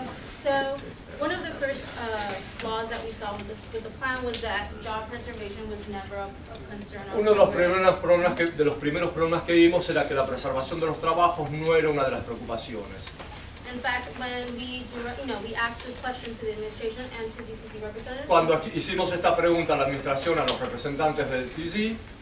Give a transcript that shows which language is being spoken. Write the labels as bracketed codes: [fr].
[en] So one of the first flaws that we saw with the plan was that job preservation was never a concern. [es] Uno de los primeros problemas que vimos era que la preservación de los trabajos no era una de las preocupaciones. [en] In fact, when we asked this question to the administration and to DTC representatives, [es] Cuando hicimos esta pregunta a la administración, a los representantes del TC,